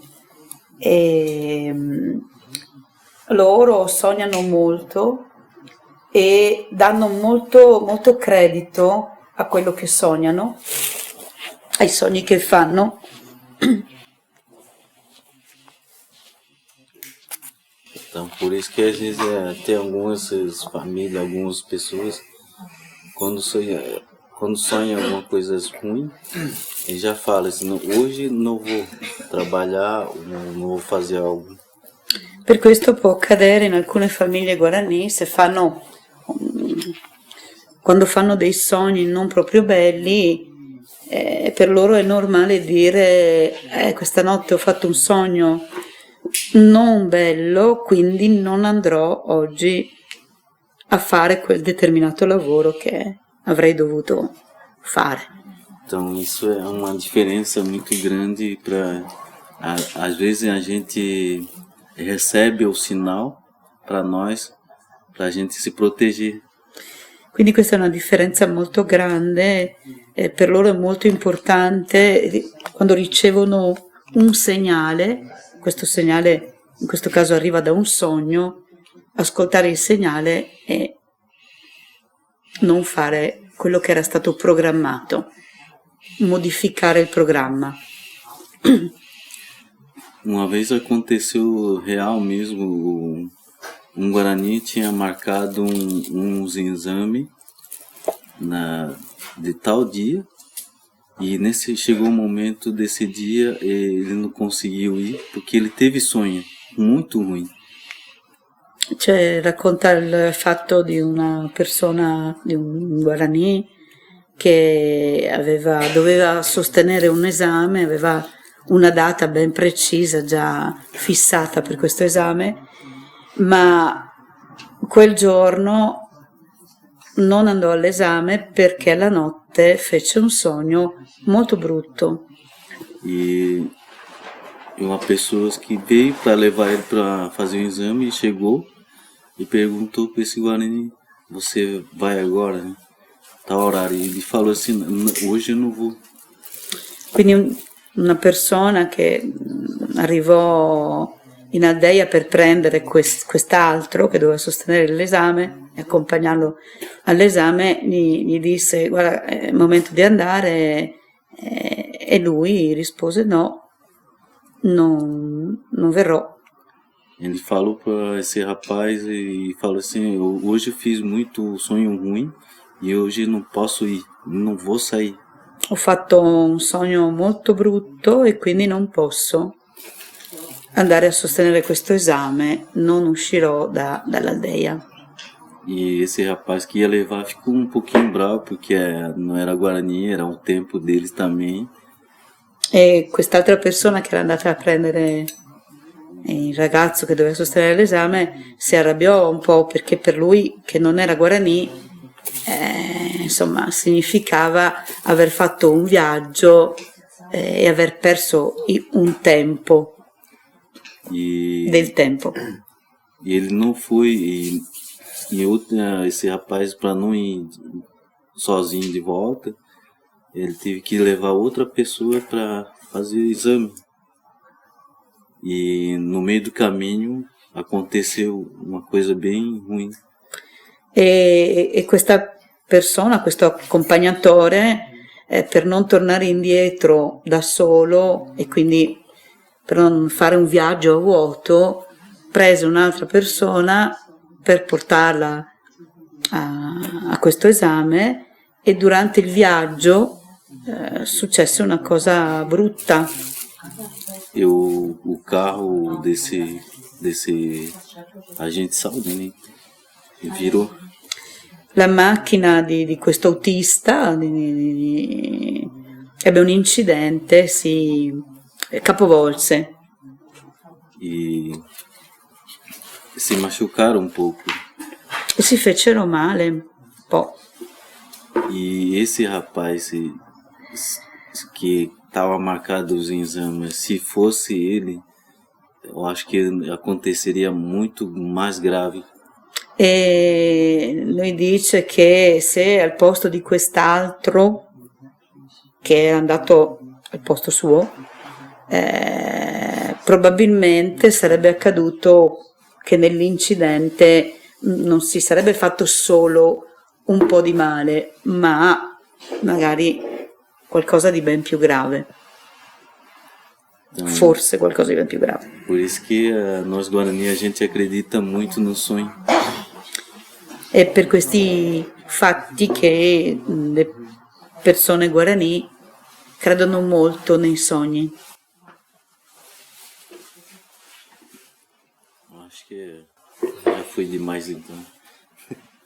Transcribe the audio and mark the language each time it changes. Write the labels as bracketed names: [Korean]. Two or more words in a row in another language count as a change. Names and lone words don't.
[Italian] E loro sognano molto e danno molto, molto credito a quello che sognano, ai sogni che fanno. [Portuguese] Então, por isso que às vezes tem algumas famílias, algumas pessoas, quando sonham alguma coisa ruim, eles já falam assim, hoje não vou trabalhar, não vou fazer algo. [Italian] Per questo può accadere in alcune famiglie guarani, quando fanno dei sogni non proprio belli, per loro è normale dire questa notte ho fatto un sogno non bello, quindi non andrò oggi a fare quel determinato lavoro che avrei dovuto fare. [Portuguese] Então isso é uma diferença muito grande para Às vezes a gente recebe o sinal para nós, para a gente se proteger. [Italian] Quindi questa è una differenza molto grande, per loro è molto importante quando ricevono un segnale, questo segnale in questo caso arriva da un sogno, ascoltare il segnale e non fare quello che era stato programmato, modificare il programma. [Portuguese] Uma vez aconteceu real mesmo, um Guarani tinha marcado uns exames de tal dia, e chegou o momento desse dia ele não conseguiu ir porque ele teve sonho muito ruim. [Italian] Cioè, racconta il fatto di una persona, di un Guarani che doveva sostenere un esame, aveva una data ben precisa già fissata per questo esame, ma quel giorno non andò all'esame perché la notte fece un sogno molto brutto. [Portuguese] E uma pessoa que veio para levar ele para fazer o exame e chegou e perguntou para esse Guarani: você vai agora, né? Tal horário. E ele falou assim: hoje eu não vou. [Italian] Quindi una persona che arrivò in Aldeia per prendere quest'altro che doveva sostenere l'esame e accompagnarlo all'esame, gli disse: guarda, è il momento di andare, e lui rispose: no, non verrò. [Portuguese] Ele falou para esse rapaz e falou assim: hoje eu fiz muito sonho ruim e hoje não posso ir, não vou sair. [Italian] Ho fatto un sogno molto brutto e quindi non posso andare a sostenere questo esame, non uscirò dall'Aldeia. [Portuguese] E esse rapaz que ia levar ficou um pouquinho bravo porque não era Guarani, era um tempo deles também. [Italian] E quest'altra persona che era andata a prendere il ragazzo che doveva sostenere l'esame si arrabbiò un po' perché per lui, che non era Guarani, insomma, significava aver fatto un viaggio e aver perso un tempo, del tempo. [Portuguese] E ele não foi, esse rapaz, para não ir sozinho de volta, ele teve que levar outra pessoa para fazer o exame. E no meio do caminho aconteceu uma coisa bem ruim. [Italian] E questa persona, questo accompagnatore, per non tornare indietro da solo e quindi per non fare un viaggio a vuoto, prese un'altra persona per portarla a questo esame, e durante il viaggio successe una cosa brutta. [Portuguese] E o carro desse agente de saúde, né, virou. [Italian] La macchina di questo autista ebbe un incidente, si capovolse. [Portuguese] E si machucaram um pouco. [Italian] E si fecero male un po'. [Portuguese] E esse rapaz que estava marcado os exames, se fosse ele, eu acho que aconteceria muito mais grave. [Italian] E lui dice che se al posto di quest'altro, che era andato al posto suo, probabilmente sarebbe accaduto che nell'incidente non si sarebbe fatto solo un po' di male, ma magari qualcosa di ben più grave. Forse qualcosa di ben più grave. [Portuguese] Por isso que nós Guarani a gente acredita muito no sonho. [Italian] È per questi fatti che le persone Guarani credono molto nei sogni. [Portuguese] Acho que já foi demais então.